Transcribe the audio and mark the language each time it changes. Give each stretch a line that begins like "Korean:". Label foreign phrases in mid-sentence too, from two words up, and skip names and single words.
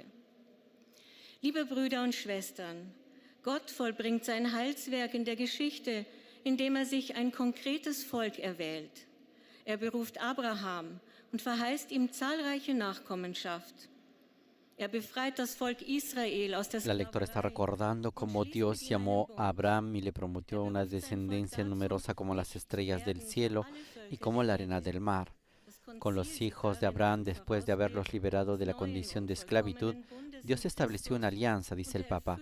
German: Liebe Brüder und Schwestern, Gott vollbringt sein Heilswerk in der Geschichte, indem er sich ein konkretes Volk erwählt. Er beruft Abraham und verheißt ihm zahlreiche Nachkommenschaft. Er befreit das Volk Israel aus der
Spanish: La lectora está recordando cómo Dios llamó a Abraham y le prometió una descendencia numerosa como las estrellas del cielo y como la arena del mar. Con los hijos de Abraham, después de haberlos liberado de la condición de esclavitud, Dios estableció una alianza, dice el Papa.